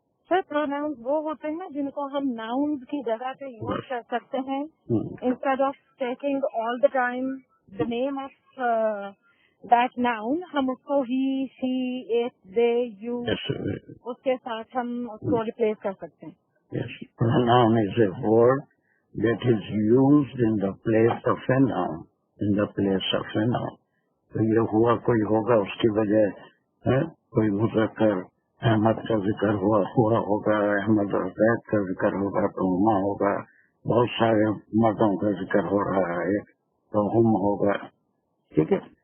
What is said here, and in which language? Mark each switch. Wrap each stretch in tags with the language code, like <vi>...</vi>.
<ur>سر pronoun وہ ہوتے ہیں جن کو ہم ناؤنز کی جگہ پہ یوز کر سکتے ہیں.</ur> <en>instead of taking all the time the name of that noun,</en> <ur>ہم اس کو</ur> <en>he, she, it, they, you,</en> <ur>اس کے ساتھ ہم اس کو ریپلیس کر سکتے ہیں.</ur> <en>Yes, pronoun is a word that is used in the place of a noun. In the place of a noun.</en> <ur>تو یہ ہوا کوئی ہوگا، اس کی وجہ ہے کوئی مذکر احمد کا ذکر ہوا ہوگا، احمد اور زید کا ذکر ہوگا تو ہما ہوگا. بہت سارے مردوں کا ذکر ہو رہا ہے تو ہم ہوگا. ٹھیک ہے.</ur>